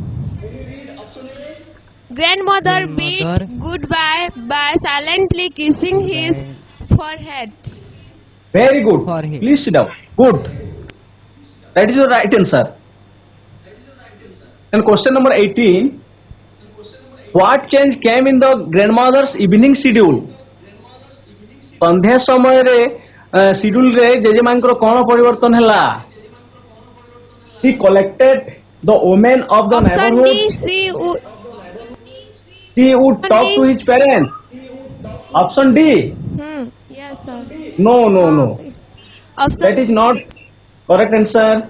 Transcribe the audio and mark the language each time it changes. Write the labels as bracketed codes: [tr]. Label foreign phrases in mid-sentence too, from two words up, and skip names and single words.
[en] Grandmother bid goodbye by silently kissing his forehead. Very good. Forehead. Please sit down. Good. That is the right answer. And question number 18. What change came in the grandmother's evening schedule? [or] ସନ୍ଧ୍ୟା ସମୟ ରେ schedule ରେ ଜେଜେମାଙ୍କର କଣ ପରିବର୍ତ୍ତନ ହେଲା? [en] He collected the women of the Option neighborhood. D. He would talk to his parents. Option D. Yes, sir. No. Option That is not correct answer.